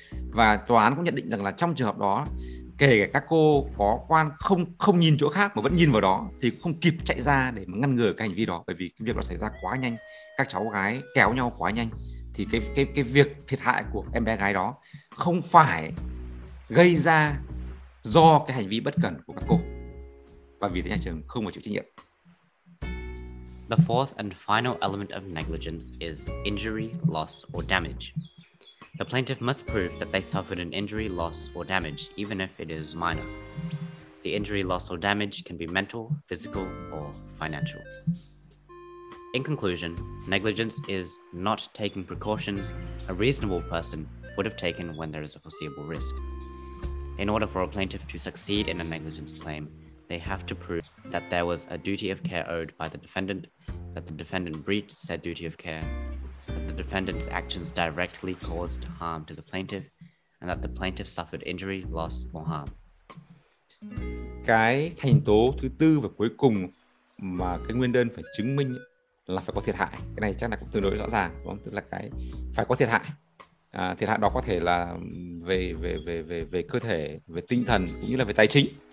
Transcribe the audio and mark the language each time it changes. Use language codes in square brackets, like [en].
[vi] Và tòa án cũng nhận định rằng là trong trường hợp đó, kể cả các cô có không nhìn chỗ khác mà vẫn nhìn vào đó, thì không kịp chạy ra để mà ngăn ngừa cái hành vi đó, bởi vì cái việc đó xảy ra quá nhanh, các cháu gái kéo nhau quá nhanh. Thì cái việc thiệt hại của em bé gái đó không phải gây ra do cái hành vi bất cẩn của các cô, và vì thế nhà trường không phải chịu trách nhiệm. [en] The fourth and final element of negligence is injury, loss, or damage. The plaintiff must prove that they suffered an injury, loss, or damage, even if it is minor. The injury, loss, or damage can be mental, physical, or financial. In conclusion, negligence is not taking precautions a reasonable person would have taken when there is a foreseeable risk. In order for a plaintiff to succeed in a negligence claim, they have to prove that there was a duty of care owed by the defendant, that the defendant breached said duty of care, that the defendant's actions directly caused harm to the plaintiff, and that the plaintiff suffered injury, loss, or harm. [vi] Cái thành tố thứ tư và cuối cùng mà cái nguyên đơn phải chứng minh là phải có thiệt hại. Cái này chắc là cũng tương đối rõ ràng, đúng không? Tức là cái phải có thiệt hại. Thiệt hại đó có thể là về cơ thể, về tinh thần cũng như là về tài chính.